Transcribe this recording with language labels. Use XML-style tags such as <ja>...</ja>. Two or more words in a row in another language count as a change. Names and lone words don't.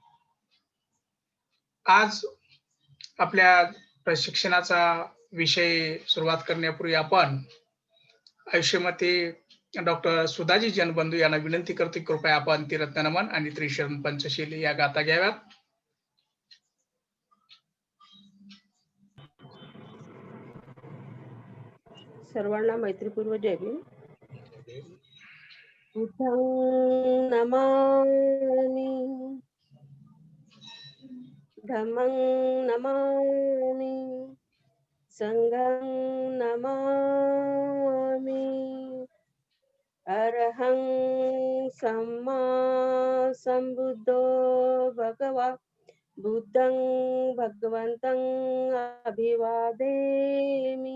<mr>आज आपल्या प्रशिक्षणाचा विषय सुरुवात करण्यापूर्वी आपण आयुष्यमती डॉक्टर सुधाजी जनबंधू यांना विनंती करतो, कृपया आपण त्रिरत्न नमन आणि त्रिशरण पंचशील या गाथा घ्याव्यात. सर्वांना मैत्रीपूर्व जय भीम.</mr> <pi>बुद्धं नमामि, धम्मं नमामि, संघं नमामि, अरहं सम्मा संबुद्धो भगवा बुद्धं भगवन्तं अभिवादेमि.</pi>